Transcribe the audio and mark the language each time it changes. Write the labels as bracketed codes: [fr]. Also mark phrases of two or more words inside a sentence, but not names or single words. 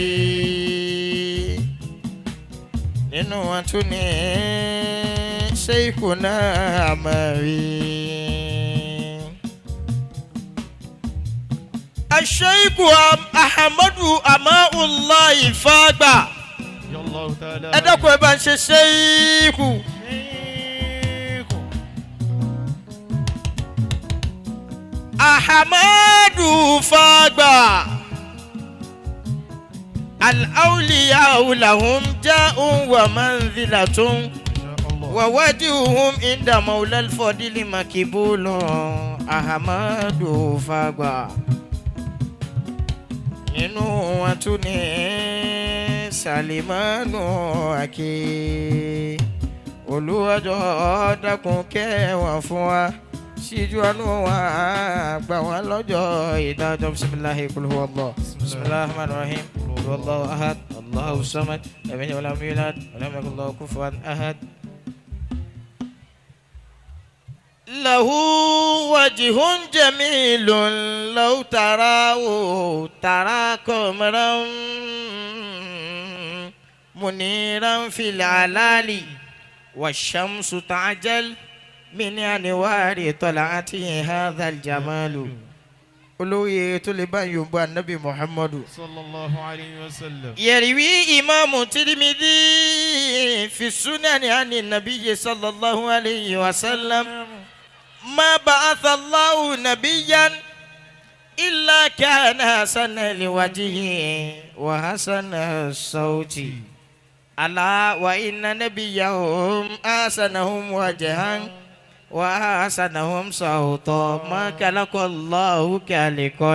[yo] nínú wọn tún ní Sheikhuna Amawi Sheikhu Ahmadu Amaullahi Fagba ẹ dákun ẹ bá ń ṣe Sheikhu. [ar] Ahmadu Fagba الأولياء لهم جاه ومنزلة ووجههم عند المولى الفاضل مقبول. [yo] Ahmadu Fagba nínú wọn tún ní Salimanu Ake Olúwa jọ̀ọ́ dákun kẹ́ wọn fún wa síjú àánú wa gbà wọ́n lọ́jọ́ ìdájọ́ [ar] بسم الله قل هو الله بسم الله الرحمن الرحيم قل هو الله أحد الله الصمد لم يلد ولم يولد ولم يكن له كفوا أحد. له وجه جميل لو تراه ترى قمرا منيرا في العلال والشمس تعجل من أنوار طلعته هذا الجمال. [yo] olóyè tó lè bá yorùbá nabi muhammadu. [ar] صلى الله عليه وسلم. يروي إمام ترمذي في السنن عن النبي صلى الله عليه وسلم ما بعث الله نبيا إلا كان حسن لوجهه وحسن الصوت ألا وإن نبيهم أحسنهم وجها وأحسنهم صوتا ما خلق الله خالقا.